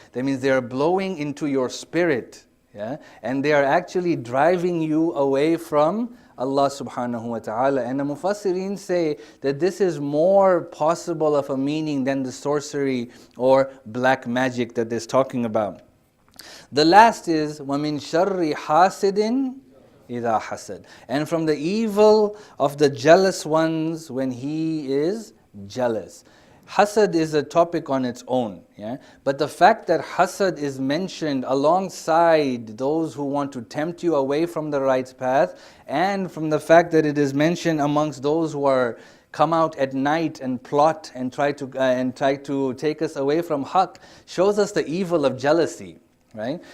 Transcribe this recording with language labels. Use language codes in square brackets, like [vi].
[en] That means they are blowing into your spirit. Yeah? And they are actually driving you away from Allah subhanahu wa ta'ala. And the Mufassirin say that this is more possible of a meaning than the sorcery or black magic that they're talking about. The last is [ar] وَمِن شَرِّ حَاسِدٍ إِذَا حَسَدٍ. [en] And from the evil of the jealous ones when he is jealous. Hasad is a topic on its own. Yeah? But the fact that hasad is mentioned alongside those who want to tempt you away from the right path, and from the fact that it is mentioned amongst those who are come out at night and plot and try to take us away from haqq, shows us the evil of jealousy. Right?